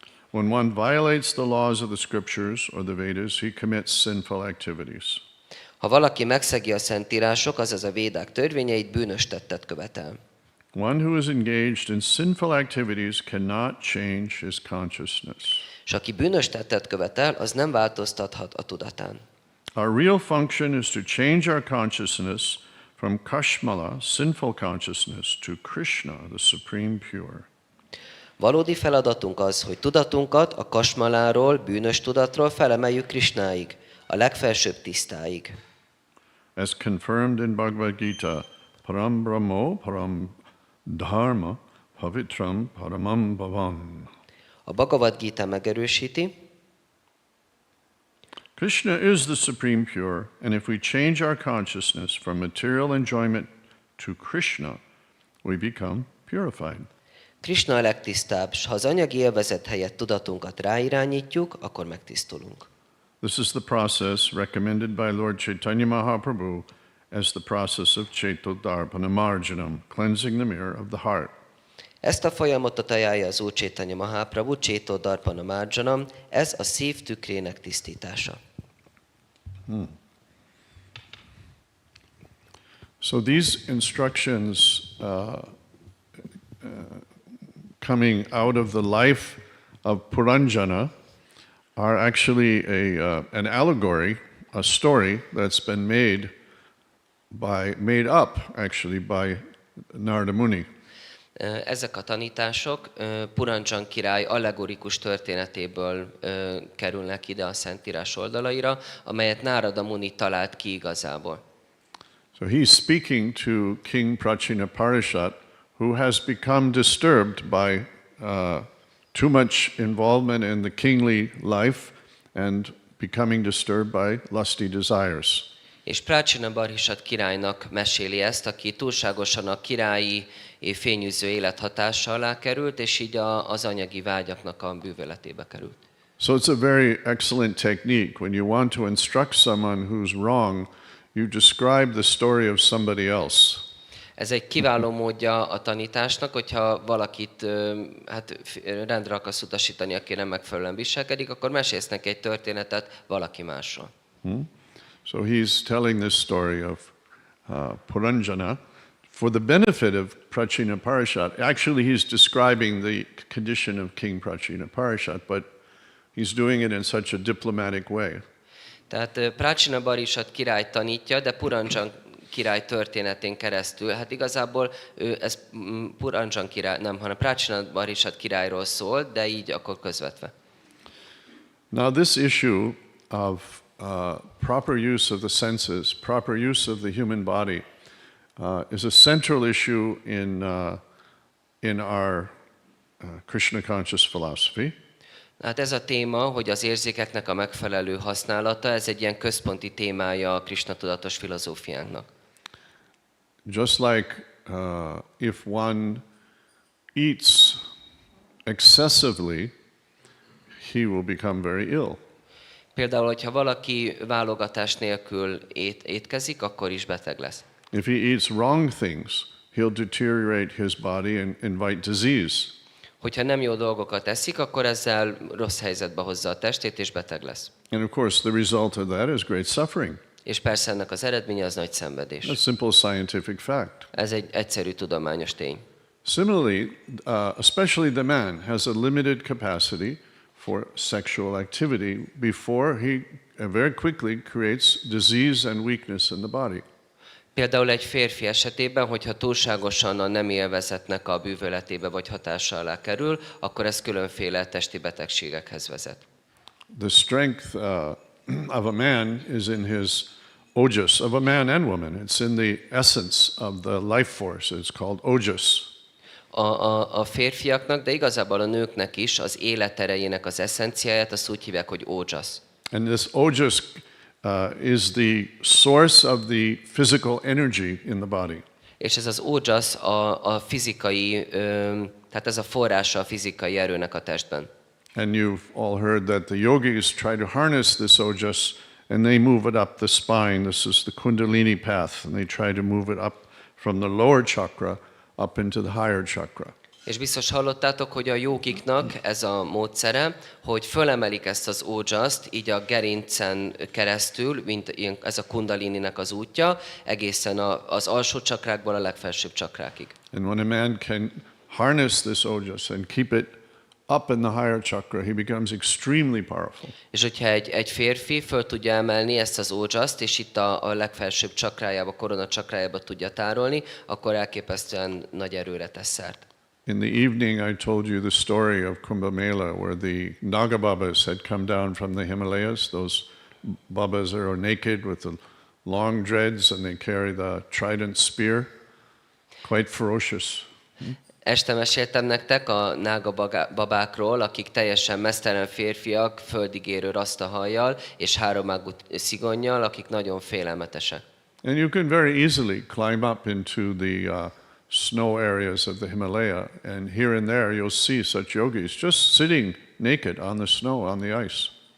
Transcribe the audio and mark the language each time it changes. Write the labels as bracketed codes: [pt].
[en] When one violates the laws of the scriptures or the Vedas, he commits sinful activities. [hu] Ha valaki megszegi a szentírások, azaz a védák törvényeit, bűnös tettet követel. [en] One who is engaged in sinful activities cannot change his consciousness. [hu] És aki bűnös tettet követel, az nem változtathat a tudatán. [en] Our real function is to change our consciousness from kashmala, sinful consciousness, to Krishna, the supreme pure. [hu] Valódi feladatunk az, hogy tudatunkat a kasmaláról, bűnös tudatról felemeljük Krishnáig, a legfelsőbb tisztáig. [en] As confirmed in Bhagavad Gita, [sa] param brahmo, param dharma, pavitram, paramam bhavan. [hu] A Bhagavad Gita megerősíti, [en] Krishna is the supreme pure, and if we change our consciousness from material enjoyment to Krishna, we become purified. [hu] Krishna a legtisztább, s ha az anyagi élvezet helyett tudatunkat ráirányítjuk, akkor megtisztulunk. [en] This is the process recommended by Lord Chaitanya Mahaprabhu as the process of Chaitodarpana Marjanam, cleansing the mirror of the heart. [hu] Ezt a folyamatot ajánlja az Úr Chaitanya Mahaprabhu, Chaitodarpana Marjanam, ez a szív tükrének tisztítása. [en] So these instructions coming out of the life of Puranjana are actually an allegory, a story that's been made up actually by Narada Muni. [hu] Ezek a tanítások Puranjan király allegorikus történetéből kerülnek ide a Szentírás oldalaira, amelyet Narada Muni talált ki igazából. [en] So he's speaking to King Prachina Parashat, who has become disturbed by too much involvement in the kingly life and becoming disturbed by lusty desires. [hu] És Prachina Parashat királynak meséli ezt, aki túlságosan a királyi fényűző élet hatása alá került, és így az anyagi vágyaknak a bűvöletébe került. [en] So it's a very excellent technique. When you want to instruct someone who's wrong, you describe the story of somebody else. [hu] Ez egy kiváló módja a tanításnak, hogyha valakit rendre akarsz utasítani, aki nem megfelelően viselkedik, akkor mesélsz neki egy történetet valaki másról. [en] So he's telling this story of Puranjana for the benefit of Prachina Parashat. Actually, he's describing the condition of King Prachina Parashat, but he's doing it in such a diplomatic way. [hu] Tehát Prachina Parashat király tanítja, de Puranjan király történetén keresztül. Hát igazából ez Puranjan király, nem, hanem Prachina Parashat királyról szól, de így akkor közvetve. [en] Now this issue of proper use of the senses, proper use of the human body, is a central issue in our Krishna conscious philosophy. [hu] Hát ez a téma, hogy az érzékeknek a megfelelő használata, ez egy ilyen központi témája a Krishna tudatos filozófiánknak. [en] Just like if one eats excessively, he will become very ill. [hu] Például, hogyha valaki válogatás nélkül étkezik, akkor is beteg lesz. [en] If he eats wrong things, he'll deteriorate his body and invite disease. [hu] Hogyha nem jó dolgokat eszik, akkor ezzel rossz helyzetbe hozza a testét, és beteg lesz. [en] And of course, the result of that is great suffering. [hu] És persze ennek az eredménye az nagy szenvedés. [en] A simple scientific fact. [hu] Ez egy egyszerű tudományos tény. [en] Similarly, especially the man has a limited capacity for sexual activity before he very quickly creates disease and weakness in the body. [hu] Például egy férfi esetében, hogyha túlságosan a nemi élvezetnek a bűvöletébe vagy hatása alá kerül, akkor ez különféle testi betegségekhez vezet. [en] The strength of a man is in his ojas, of a man and woman. It's in the essence of the life force. It's called ojas. [hu] A férfiaknak, de igazából a nőknek is az életerejének az eszenciáját azt úgy hívják, hogy ojas. [en] And this ojas is the source of the physical energy in the body. [hu] És ez az ojas a fizikai, tehát ez a forrása a fizikai erőnek a testben. [en] And you've all heard that the yogis try to harness this ojas and they move it up the spine. This is the Kundalini path, and they try to move it up from the lower chakra up into the higher chakra. [hu] És biztos hallottátok, hogy a jógiknak ez a módszere, hogy fölemelik ezt az ódzsaszt, így a gerincen keresztül, mint ez a kundalininek az útja, egészen az alsó csakrákból a legfelsőbb csakrákig. [en] And when a man can harness this ojas and keep it up in the higher chakra, he becomes extremely powerful. [hu] És hogyha egy férfi föl tudja emelni ezt az ódzsaszt, és itt a legfelsőbb csakrájába, korona csakrájába tudja tárolni, akkor elképesztően nagy erőre tesz szert. [en] In the evening, I told you the story of Kumbh Mela, where the Naga Babas had come down from the Himalayas. Those Babas are naked with the long dreads, and they carry the trident spear, quite ferocious. [hu] Este meséltem nektek a nága babákról, akik teljesen meztelen férfiak, földigérő rasztahajjal és háromágú szigonnyal, akik nagyon félelmetesek. [en] And you can very easily climb up into the snow areas of the Himalaya, and here and there you'll see such yogis just sitting naked on the snow, on the ice.